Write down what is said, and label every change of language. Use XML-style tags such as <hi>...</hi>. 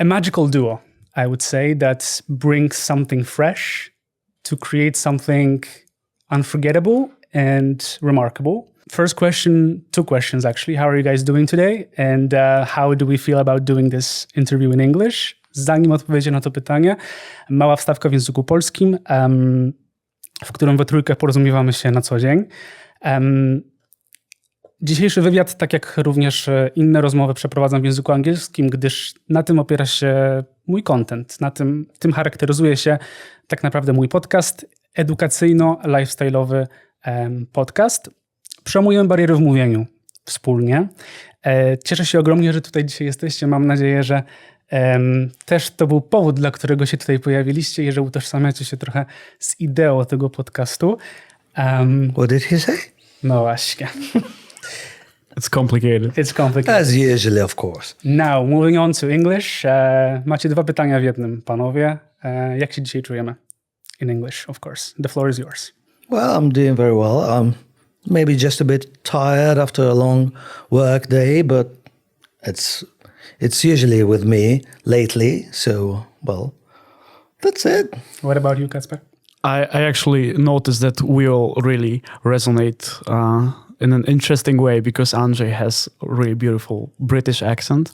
<en>A magical duo, I would say, that brings something fresh to create something unforgettable and remarkable. First question, two questions actually. How are you guys doing today? And how do we feel about doing this interview in English?</en> <pl>Zanim odpowiedzieć na to pytanie, mała wstawka w języku polskim, w którym we trójkę porozumiewamy się na co dzień. Dzisiejszy wywiad, tak jak również inne rozmowy, przeprowadzam w języku angielskim, gdyż na tym opiera się mój content, tym charakteryzuje się tak naprawdę mój podcast, edukacyjno-lifestyle'owy podcast. Przełamujemy bariery w mówieniu wspólnie. Cieszę się ogromnie, że tutaj dzisiaj jesteście. Mam nadzieję, że też to był powód, dla którego się tutaj pojawiliście i że utożsamiacie się trochę z ideą tego podcastu.</pl> <en>What did he say?</en> <pl>No właśnie.</pl> <en>It's complicated. It's complicated. As usually, of course. Now, moving on to English.</en> <pl>Macie dwa pytania w jednym, panowie. Jak się dzisiaj czujemy?</pl> <en>In English, of course. The floor is yours. Well, I'm doing very well. I'm maybe just a bit tired after a long work day, but it's usually with me lately. So, well, that's it. What about you, Kacper? I actually noticed that we all really resonate in an interesting way because Andrzej has a really beautiful British accent.</en>